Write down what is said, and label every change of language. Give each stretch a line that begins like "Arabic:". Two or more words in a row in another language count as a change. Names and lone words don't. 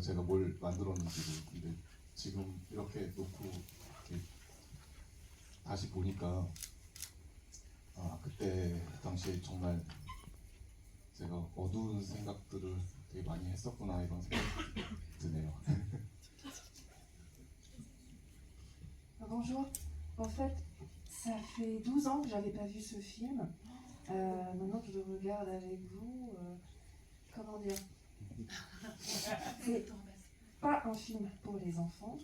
Korean: 제가 뭘 만들었는지도. 근데 지금 이렇게 놓고 이렇게 다시 보니까 그때 당시에 정말 제가 어두운 생각들을 되게 많이 했었구나 이런 생각이 드네요.
French: Bonjour. En fait, ça fait 12 ans que j'avais pas vu ce film. Maintenant que je le regarde avec vous, comment dire, c'est pas un film pour les enfants.